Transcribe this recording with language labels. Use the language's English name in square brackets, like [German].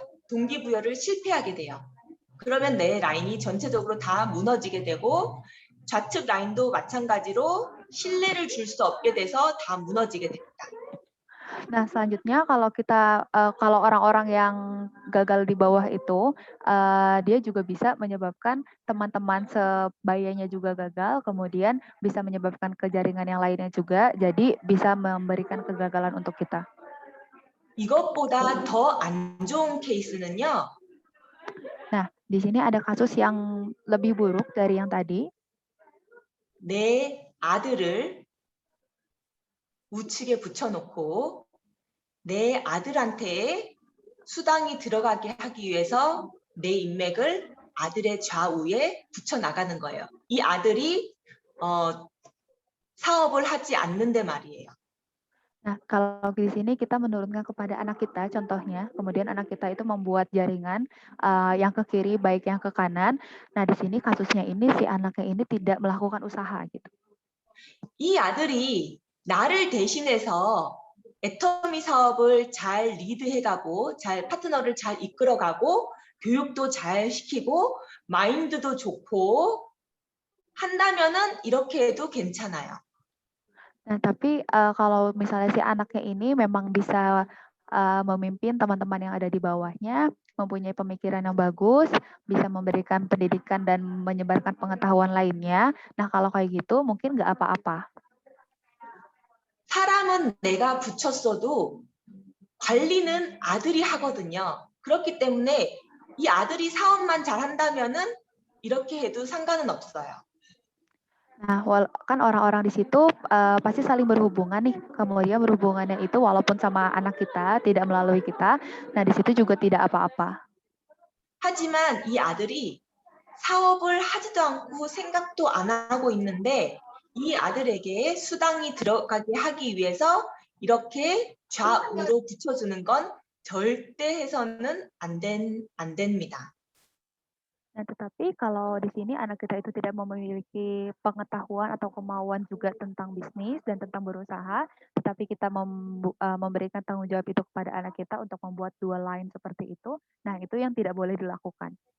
[Korean] 동기부여를 실패하게 돼요. 그러면 내 라인이 전체적으로 다 무너지게 되고 좌측 라인도 마찬가지로 신뢰를 줄 수 없게 돼서 다 무너지게 됩니다. [Indonesian] Nah, selanjutnya kalau orang-orang yang gagal di bawah itu, dia juga bisa menyebabkan teman-teman sebayanya juga gagal, kemudian bisa menyebabkan ke jaringan yang lainnya juga, jadi bisa memberikan kegagalan untuk kita. [Korean] 이것보다 더 안 좋은 케이스는요. [Indonesian] Nah, di sini ada kasus yang lebih buruk dari yang tadi. [Korean] 내 아들을 우측에 붙여놓고 내 아들한테 수당이 들어가게 하기 위해서 내 인맥을 아들의 좌우에 붙여나가는 거예요. 이 아들이 사업을 하지 않는데 말이에요. [Indonesian] Nah, kalau di sini kita menurunkan kepada anak kita, contohnya, kemudian anak kita itu membuat jaringan yang ke kiri, baik yang ke kanan. Nah, di sini kasusnya ini si anaknya ini tidak melakukan usaha gitu. [Korean] 이 아들이 나를 대신해서 애터미 사업을 잘 리드해가고 파트너를 잘 이끌어가고 교육도 잘 시키고 마인드도 좋고 한다면은 이렇게 해도 괜찮아요. [Indonesian] Nah, tapi kalau misalnya si anaknya ini memang bisa memimpin teman-teman yang ada di bawahnya, mempunyai pemikiran yang bagus, bisa memberikan pendidikan dan menyebarkan pengetahuan lainnya. Nah, kalau kayak gitu mungkin nggak apa-apa. [Korean] 사람은 내가 붙였어도 관리는 아들이 하거든요. 그렇기 때문에 이 아들이 사업만 잘한다면은 이렇게 해도 상관은 없어요. [Indonesian] Nah, kan orang-orang di situ pasti saling berhubungan nih. Kemudian berhubungannya itu walaupun sama anak kita, tidak melalui kita. Nah, di situ juga tidak apa-apa. [Korean] 하지만 이 아들이 사업을 하지도 않고 생각도 안 하고 있는데 이 아들에게 수당이 들어가게 하기 위해서 이렇게 좌우로 붙여주는 건 절대 해서는 안 됩니다. [Indonesian] Nah, tetapi kalau di sini anak kita itu tidak memiliki pengetahuan atau kemauan juga tentang bisnis dan tentang berusaha, tetapi kita memberikan tanggung jawab itu kepada anak kita untuk membuat dua line seperti itu, nah itu yang tidak boleh dilakukan.